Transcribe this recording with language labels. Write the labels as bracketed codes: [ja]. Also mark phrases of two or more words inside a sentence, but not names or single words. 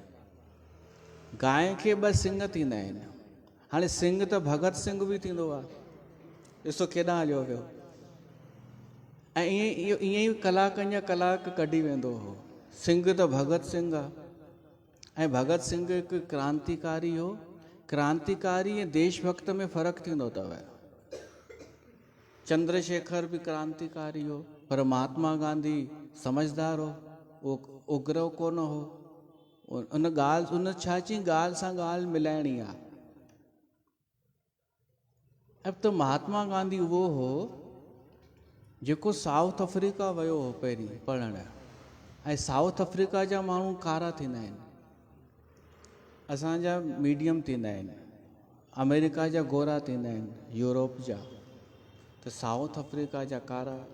[sd] गांइ खे 2 सिंग थींदा आहिनि। हाणे सिंग त भगत सिंग बि थींदो आहे, ॾिसो केॾां हलियो वियो। ऐं ईअं ई कलाकनि जा कलाक कढी वेंदो हो। सिंग त भगत सिंग आहे, ऐं भगत सिंग हिकु क्रांतिकारी हो। क्रांतिकारी ऐं देशभक्त में फ़र्क़ु थींदो अथव। चंद्रशेखर भी क्रांतिकारी हो, पर महात्मा गांधी समझदार हो, वो उग्र कोन हो। उन ॻाल्हि उन छा चई ॻाल्हि सां ॻाल्हि मिलाइणी आहे। [hi] अब तो [sd] महात्मा गांधी उहो हो जेको साउथ अफ्रीका वियो हो पहिरीं पढ़णु, ऐं साउथ अफ्रीका जा माण्हू कारा थींदा आहिनि, असांजा मीडियम थींदा आहिनि, अमेरिका जा गोरा थींदा आहिनि, यूरोप जा, त साउथ अफ्रीका जा कारा।